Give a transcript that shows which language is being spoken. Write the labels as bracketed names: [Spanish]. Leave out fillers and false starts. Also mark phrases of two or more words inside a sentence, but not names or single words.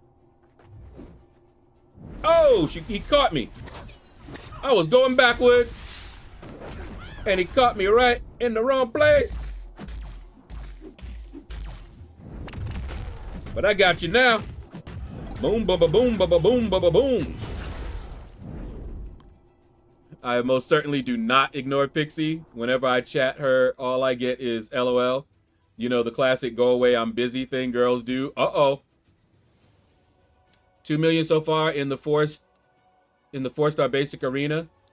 [English] Oh, he caught me. I was going backwards, and he caught me right in the wrong place. But I got you now. Boom, ba ba boom, ba ba boom, ba ba boom. I most certainly do not ignore Pixie. Whenever I chat her, all I get is LOL. You know, the classic go away, I'm busy thing girls do. Uh-oh. 2 million so far in the 4-star basic arena.